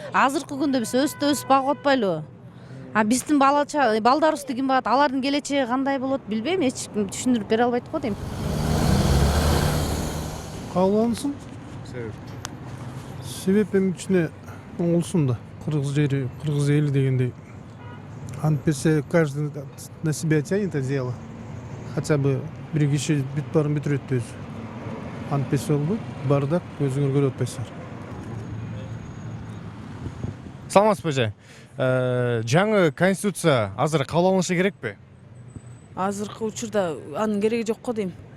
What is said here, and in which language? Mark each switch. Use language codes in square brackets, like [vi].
[ky] Азыркы күндө биз өзүбүз багып атпайлыбы? А биздин балдарыбызды ким багат? Алардын келечеги кандай болот билбейм, эч ким түшүндүрүп бере албайт го дейм. Кабыл алынсын. Себеп? Себеп эми кичине оңолсун да. Кыргыз жери, кыргыз эли дегендей. Антпесе [ru] каждый на себя тянет это дело. Хотя бы [ky] бир киши бүт баарын бүтүрөт өзү. Антпесе болбойт, бардак өзүңөр көрүп атпайсыңар. Саламатсызбы эже? Жаңы конституция азыр кабыл алынышы керекпи? Азыркы учурда анын кереги жок го дейм.